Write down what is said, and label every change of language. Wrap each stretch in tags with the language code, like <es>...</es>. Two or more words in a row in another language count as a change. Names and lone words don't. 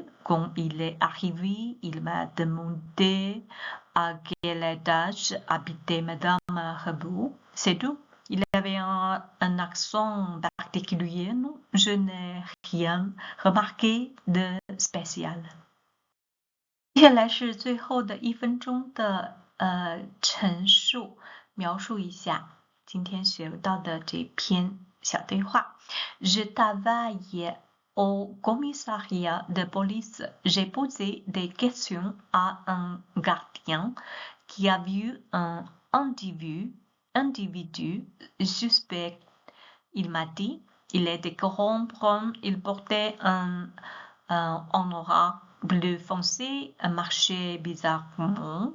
<fr>Quand il est arrivé, il m'a demandé à quel étage habitait Madame Rabot. C'est tout. Il avait un accent particulier, non? Je n'ai rien remarqué de spécial。</fr> <zh>接下来是最后的1分钟的陈述，描述一下今天学到的这篇小对话。</zh> <fr>Je travaille au commissariat de police. J'ai posé des questions à un gardien qui a vu un individu suspect. Il m'a dit, il était corrompu, il portait un aura bleu foncé, marchait bizarrement.</fr>